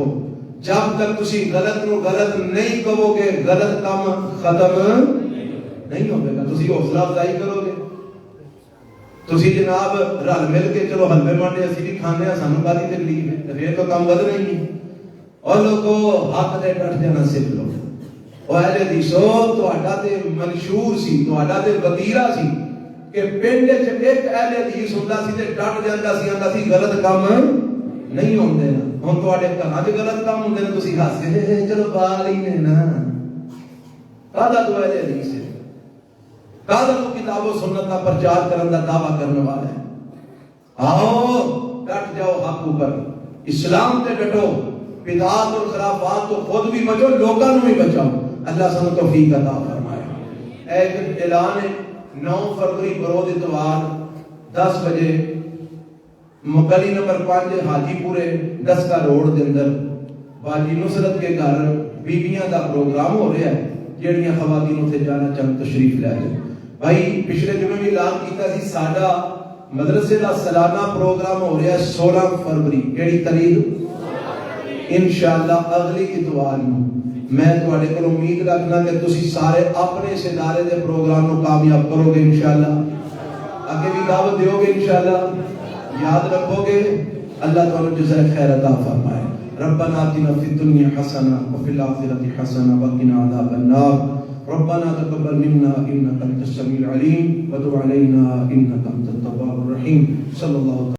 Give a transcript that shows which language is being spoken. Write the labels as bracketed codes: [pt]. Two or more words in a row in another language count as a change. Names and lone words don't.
[pa] جب تک تسی غلط نو غلط نہیں کہو گے، غلط کام ختم نہیں ہوگا. تسی حوصلہ افزائی کرو گے. تسی جناب رل مل کے چلو حلوے مانڈے اسی بھی کھانے ہیں، سانو کاہدی تکلیف ہے؟ پھر تو کام ود نہیں ہے. اور لوگوں حق دے ڈٹ جانا سیکھ لو. اور اہل حدیثو تہاڈا تے منشور سی، تہاڈا تے وتیرا سی کہ پنڈ وچ ایک اہل حدیث ہوندا سی تے ڈٹ جاندا سی، آندا سی غلط کام نہیں ہوندے. ہن تہاڈے گھراں وچ غلط کام ہوندے نے، تسی ہس کے چلو بال ہی نے نا. کاہدا تو اہل حدیث ہے؟ [ur] کاہدا تو کتاب و سنت کا پرچار کرنے کا دعویٰ کرنے والا ہے؟ [pa] آؤ ڈٹ جاؤ حق اوپر، اسلام تے ڈٹو. [ur] بدعات اور خرافات تو خود بھی بچو، لوگوں کو بھی بچاؤ. [pa] اللہ سانو توفیق عطا فرمائے. ایک اعلان ہے 9 فروری بروز اتوار 10 بجے گلی نمبر 5 حاجی پورے 10 کا روڈ دے اندر باجی نصرت کے گھر بیویاں دا پروگرام ہو رہا ہے، جہاں خواتین اتنے جانا چاہن تشریف لے جائیں. بھائی پچھلے دنوں بھی اعلان کیتا سی ساڈا مدرسے دا سالانہ پروگرام ہو رہا ہے 16 فروری. کیڑی تاریخ؟ انشاءاللہ اگلی اتوار نو. میں تواڈے کول امید رکھنا کہ تسی سارے اپنے اس ادارے دے پروگرام نو کامیاب کرو گے انشاءاللہ. اگے بھی دعوت دیو گے انشاءاللہ. یاد رکھو گے. [ur] اللہ تعالی جزائے خیر عطا فرمائے. [ar] ربنا آتنا فی الدنیا حسنہ وفی الآخرۃ حسنہ وقنا عذاب النار. ربنا تقبل منا انك انت السميع العليم وتب علينا انك انت التواب الرحيم. صلی اللہ